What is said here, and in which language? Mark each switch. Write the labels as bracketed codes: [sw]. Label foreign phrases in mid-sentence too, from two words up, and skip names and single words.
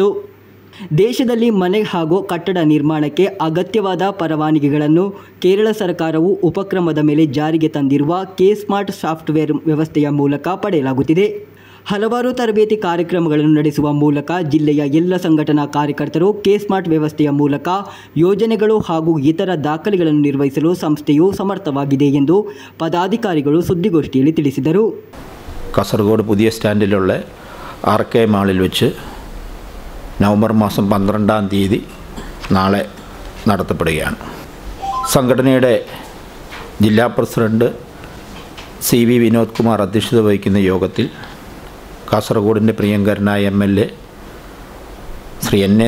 [kn] ದೇಶದಲ್ಲಿ ಮನೆ ಹಾಗೂ ಕಟ್ಟಡ ನಿರ್ಮಾಣಕ್ಕೆ ಅಗತ್ಯವಾದ ಪರವಾನಗಿಗಳನ್ನು ಕೇರಳ ಸರ್ಕಾರವು ಉಪಕ್ರಮದ ಮೇಲೆ ಜಾರಿಗೆ ತಂದಿರುವ ಕೆ-ಸ್ಮಾರ್ಟ್ ಸಾಫ್ಟ್ವೇರ್ ವ್ಯವಸ್ಥೆಯ ಮೂಲಕ ಪಡೆಯಲಾಗುತ್ತಿದೆ. ಹಲವಾರು ತರಬೇತಿ ಕಾರ್ಯಕ್ರಮಗಳನ್ನು ನಡೆಸುವ ಮೂಲಕ ಜಿಲ್ಲೆಯ ಎಲ್ಲ ಸಂಘಟನಾ ಕಾರ್ಯಕರ್ತರು ಕೆ-ಸ್ಮಾರ್ಟ್ ವ್ಯವಸ್ಥೆಯ ಮೂಲಕ ಯೋಜನೆಗಳು ಹಾಗೂ ಇತರ ದಾಖಲೆಗಳನ್ನು ನಿರ್ವಹಿಸಲು ಸಂಸ್ಥೆಯು ಸಮರ್ಥವಾಗಿದೆ ಎಂದು ಪದಾಧಿಕಾರಿಗಳು ಸುದ್ದಿಗೋಷ್ಠಿಯಲ್ಲಿ ತಿಳಿಸಿದರು. [ml] കാസർഗോഡ് പുതിയ സ്റ്റാൻഡിലുള്ള RK മാളിൽ വെച്ച് നവംബർ മാസം 12-ാം തീയതി നാളെ നടത്തപ്പെടുകയാണ്. സംഘടനയുടെ ജില്ലാ പ്രസിഡന്റ് CV വിനോദ് കുമാർ അധ്യക്ഷത വഹിക്കുന്ന യോഗത്തിൽ കാസർഗോഡിൻ്റെ പ്രിയങ്കരനായ MLA ശ്രീ N.A.